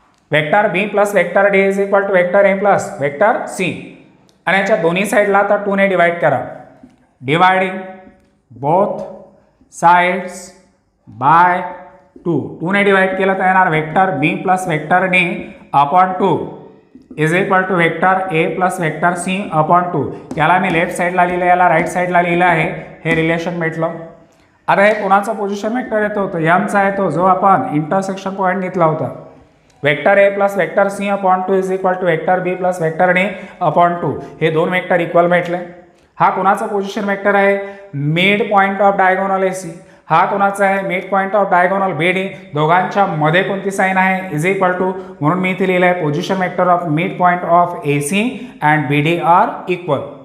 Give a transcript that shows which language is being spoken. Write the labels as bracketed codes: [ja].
[en] Vector B plus vector D is equal to vector A plus vector C. [mr] आणि याच्या दोन्ही साईडला आता 2 ने डिवाइड करा. [en] dividing both sides by 2 [mr] ने डिवाइड केलं तर येणार [en] Vector B plus vector D upon 2 is equal to vector A plus vector C upon 2. [mr] याला मी लेफ्ट साईडला लिहिलं, याला राईट साईडला लिहिलं आहे. हे रिलेशन भेटलं. आता हे कोणाचा पोझिशन वेक्टर येतो, तर एमचा येतो जो आपण इंटरसेक्शन पॉईंट घेतला होता. [en] Vector A plus vector C upon 2 is equal to vector B plus vector D upon 2. [mr] हे दोन वेक्टर इक्वल भेटले. हा कोणाचा पोझिशन वेक्टर आहे, [en] Mid point of diagonal A C. [mr] हा कोणाचा आहे, [en] Mid point of diagonal B D. [mr] दोघांच्या मध्ये कोणती साईन आहे, इज इक्वल टू, म्हणून मी इथे लिहिलं आहे [en] Position vector of mid point of A C and B D are equal.